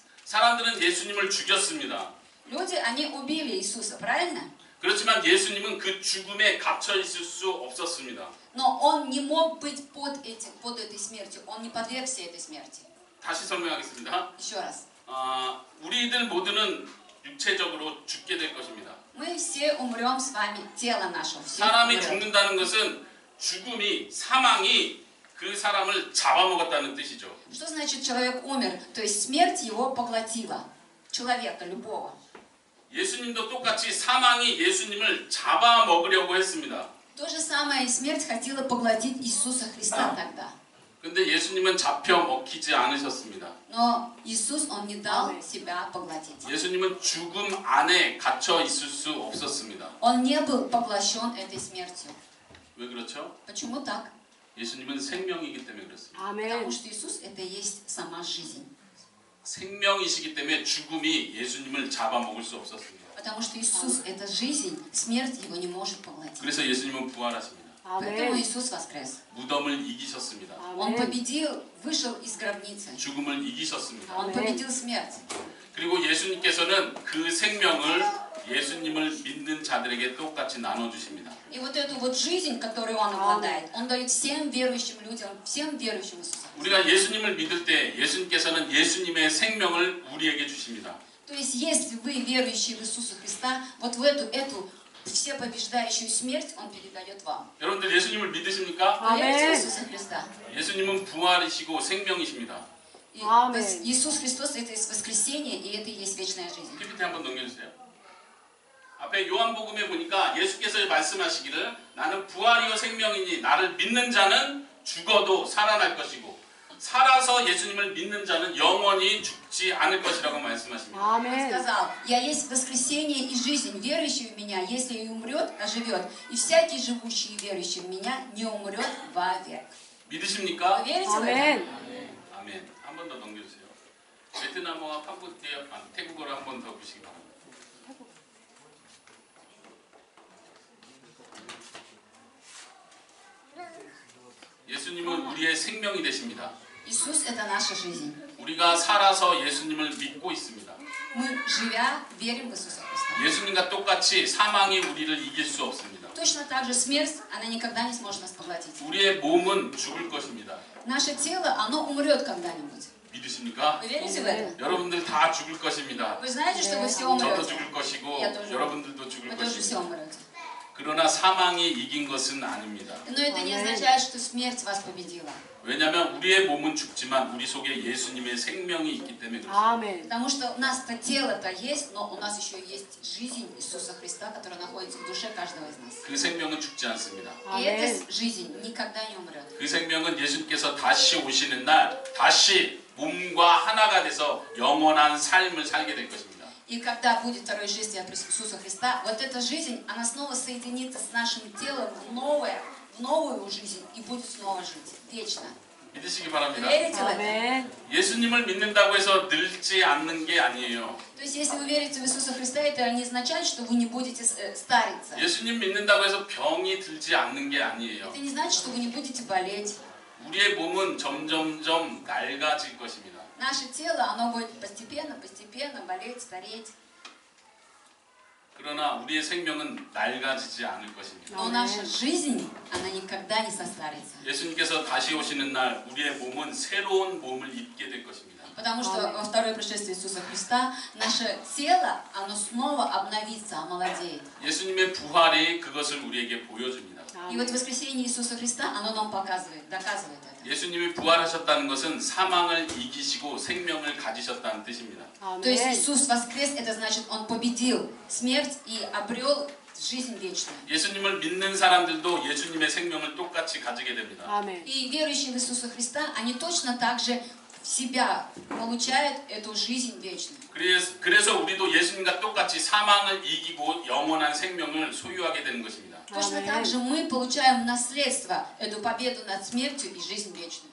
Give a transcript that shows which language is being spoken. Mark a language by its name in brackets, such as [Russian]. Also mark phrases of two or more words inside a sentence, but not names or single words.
[Korean] 사람들은 예수님을 죽였습니다. [Russian] Люди, они убили Иисуса, правильно? [Korean] 그렇지만 예수님은 그 죽음에 갇혀 있을 수 없었습니다. [Russian] Но Он не мог быть под этой смертью, Он не подвергся этой смерти. [Korean] 다시 설명하겠습니다. [Russian] Еще раз. [Korean] 우리들 모두는 육체적으로 죽게 될 것입니다. [Russian] Мы все умрем с вами, тело наше все [Korean] 사람이 [Russian] умрет. [Korean] 죽는다는 것은 죽음이, 사망이 그 사람을 잡아먹었다는 뜻이죠. [Russian] Что значит человек умер? То есть смерть его поглотила. Человека, любого. [Korean] 예수님도 똑같이 사망이 예수님을 잡아먹으려고 했습니다. [Russian] То же самое и смерть хотела поглотить Иисуса Христа тогда. [Korean] 근데 예수님은 잡혀 먹히지 않으셨습니다. [Russian] Но Иисус, Он не дал себя поглотить. [Korean] 예수님은 죽음 안에 갇혀 있을 수 없었습니다. [Russian] Он не был поглощен этой смертью. [Korean] 왜 그렇죠? [Russian] Почему так? [Korean] 예수님은 생명이기 때문에 그렇습니다. [Russian] Потому что Иисус это и есть сама жизнь. [Korean] 생명이시기 때문에 죽음이 예수님을 잡아먹을 수 없었습니다. [Russian] Потому что Иисус это жизнь, смерть его не может поглотить. [Korean] 그래서 예수님은 부활하십니다. [Russian] Поэтому Иисус воскрес. [Korean] 무덤을 이기셨습니다. [Russian] Он победил, вышел из гробницы. [Korean] 죽음을 이기셨습니다. [Russian] Он победил смерть. [Korean] 그리고 예수님께서는 그 생명을 예수님을 믿는 자들에게 똑같이 나눠주십니다. [Russian] И вот эту вот жизнь, которую Он обладает, Он дает всем верующим людям, всем верующим Иисуса. [Korean] 우리가 예수님을 믿을 때 예수님께서는 예수님의 생명을 우리에게 주십니다. [Russian] То есть, если вы верующие в Иисуса Христа, вот в эту всепобеждающую смерть Он передает вам. [Korean] 여러분들 예수님을 믿으십니까? [Russian] Вы верите в Иисуса Христа? [Korean] 예수님은 부활이시고 생명이십니다. [Russian] И Иисус Христос это есть воскресение, и это и есть вечная жизнь. [Korean] PPT 한번 넘겨주세요. 앞에 요한복음에 보니까 예수께서 말씀하시기를 나는 부활이요 생명이니 나를 믿는 자는 죽어도 살아날 것이고 살아서 예수님을 믿는 자는 영원히 죽지 않을 것이라고 말씀하십니다. [Russian] Он сказал, я есть воскресение и жизнь, верующий в меня, если и умрет, оживет, и всякий живущий и верующий в меня не умрет вовек. [Korean] 믿으십니까? [Russian] Вы верите в это? [Korean] 아멘. 한 번 더 넘겨주세요. 베트남어와 태국어를 한 번 더 보시기 바랍니다. 예수님은 우리의 생명이 되십니다. [Russian] Иисус это наша жизнь. [Korean] 우리가 살아서 예수님을 믿고 있습니다. [Russian] Мы, живя, верим в Иисуса Христа. [Korean] 예수님과 똑같이 사망이 우리를 이길 수 없습니다. [Russian] Точно так же смерть, она никогда не сможет нас поглотить. [Korean] 우리의 몸은 죽을 것입니다. [Russian] Наше тело, оно умрет когда-нибудь. [Korean] 믿으십니까? [Russian] Вы верите в это? [Korean] 여러분들 다 죽을 것입니다. [Russian] Вы знаете, что вы все [Korean] 저도 [Russian] умрете? [Korean] 죽을 것이고 [Russian] Я тоже. [Korean] 여러분들도 죽을 [Russian] Вы тоже все [Korean] 것입니다. [Russian] умрете. [Korean] 그러나 사망이 이긴 것은 아닙니다. [Russian] Но это не Аминь. означает, что смерть вас победила. [Korean] 왜냐하면 우리의 몸은 죽지만 우리 속에 예수님의 생명이 있기 때문에 그렇습니다. [Russian] Аминь. Потому что у нас-то тело-то есть, но у нас еще есть жизнь Иисуса Христа, которая находится в душе каждого из нас. [Korean] 그 생명은 죽지 않습니다. [Russian] И Аминь. эта жизнь никогда не умрет. [Korean] 그 생명은 예수님께서 다시 오시는 날 다시 몸과 하나가 돼서 영원한 삶을 살게 될 것입니다. [Russian] И когда будет второе шествие Иисуса Христа, вот эта жизнь, она снова соединится с нашим телом в новую жизнь и будет снова жить вечно. [Korean] 믿으시기 바랍니다. [Russian] Верите в это? [Korean] 아멘. 예수님을 믿는다고 해서 늙지 않는 게 아니에요. [Russian] То есть, если вы верите в Иисуса Христа, это не означает, что вы не будете стариться. [Korean] 예수님 믿는다고 해서 병이 들지 않는 게 아니에요. [Russian] Это не значит, что вы не будете болеть. [Korean] 우리의 몸은 점점점 낡아질 것입니다. [Russian] Наше тело, оно будет постепенно болеть, стареть. [Korean] 그러나 우리의 생명은 낡아지지 않을 것입니다. [Russian] Но наша жизнь, она никогда не состарится. [Korean] 예수님께서 다시 오시는 날 우리의 몸은 새로운 몸을 입게 될 것입니다. [Russian] Потому что во второе пришествие Иисуса Христа наше тело, оно снова обновится, омолодеет. [Korean] 예수님의 부활이 그것을 우리에게 보여줍니다. [Russian] И вот воскресение Иисуса Христа, оно нам показывает, доказывает это. [Korean] 예수님이 부활하셨다는 것은 사망을 이기시고 생명을 가지셨다는 뜻입니다. [Russian] То есть [Korean] 아멘. [Russian] Иисус воскрес, это значит, Он победил смерть и обрел жизнь вечную. [Korean] 예수님을 믿는 사람들도 예수님의 생명을 똑같이 가지게 됩니다. 아멘. [Russian] И верующие в Иисуса Христа, они точно так же в себя получают эту жизнь вечную. [Korean] 그래서 우리도 예수님과 똑같이 사망을 이기고 영원한 생명을 소유하게 되는 것입니다. [Russian] Точно так же мы получаем в наследство эту победу над смертью и жизнь вечную.